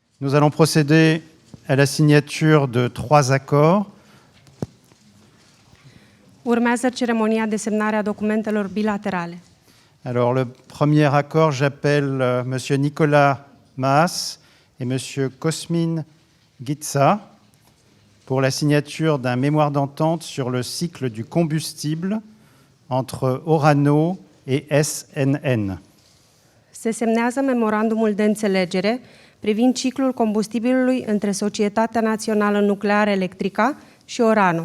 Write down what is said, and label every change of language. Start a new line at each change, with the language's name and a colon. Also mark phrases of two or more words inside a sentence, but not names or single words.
French: Nous allons procéder à la signature de 3 accords.
Romanian: Urmează ceremonia de semnare a documentelor bilaterale.
French: Alors, le premier accord, j'appelle Monsieur Nicolas Maas et Monsieur Cosmin Gitsa pour la signature d'un mémoire d'entente sur le cycle du combustible entre Orano et SNN.
Romanian: Se semnează memorandumul de înțelegere privind ciclul combustibilului între Societatea Națională Nucleară Electrică și Orano.